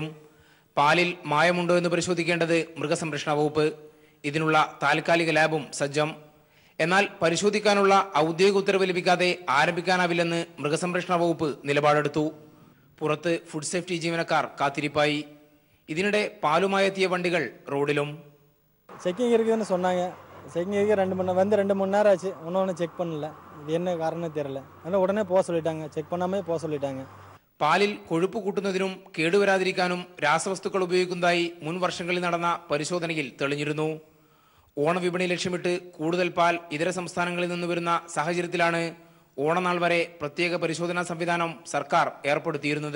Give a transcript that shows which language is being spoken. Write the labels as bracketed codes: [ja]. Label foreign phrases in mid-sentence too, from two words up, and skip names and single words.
[ml] പാലിൽ മായമുണ്ടോ എന്ന് പരിശോധിക്കേണ്ടത് മൃഗസംരക്ഷണ വകുപ്പ്. ഇതിനുള്ള താൽക്കാലിക ലാബും സജ്ജം. എന്നാൽ പരിശോധിക്കാനുള്ള ഔദ്യോഗിക ഉത്തരവ് ലഭിക്കാതെ ആരംഭിക്കാനാവില്ലെന്ന് മൃഗസംരക്ഷണ വകുപ്പ് നിലപാടെടുത്തു. പുറത്ത് ഫുഡ് സേഫ്റ്റി ജീവനക്കാർ കാത്തിരിപ്പായി. ഇതിനിടെ പാലുമായി എത്തിയ വണ്ടികൾ റോഡിലും. [ta] செக்கிங் இருக்குதுன்னு சொன்னாங்க. செக்கிங் 2 மணி நேரம் ஆச்சு. ஒன்றும் செக் பண்ணல. இது என்ன காரணம் தெரியல. ஆனால் உடனே போக சொல்லிட்டாங்க. செக் பண்ணாமே போக சொல்லிட்டாங்க. [ml] പാലിൽ കൊഴുപ്പ് കൂട്ടുന്നതിനും കേടുവരാതിരിക്കാനും രാസവസ്തുക്കൾ ഉപയോഗിക്കുന്നതായി മുൻ വർഷങ്ങളിൽ നടന്ന പരിശോധനയിൽ തെളിഞ്ഞിരുന്നു. ഓണവിപണി ലക്ഷ്യമിട്ട് കൂടുതൽ പാൽ ഇതര സംസ്ഥാനങ്ങളിൽ നിന്ന് വരുന്ന സാഹചര്യത്തിലാണ് ഓണനാൾ വരെ പ്രത്യേക പരിശോധനാ സംവിധാനം സർക്കാർ ഏർപ്പെടുത്തിയിരുന്നത്.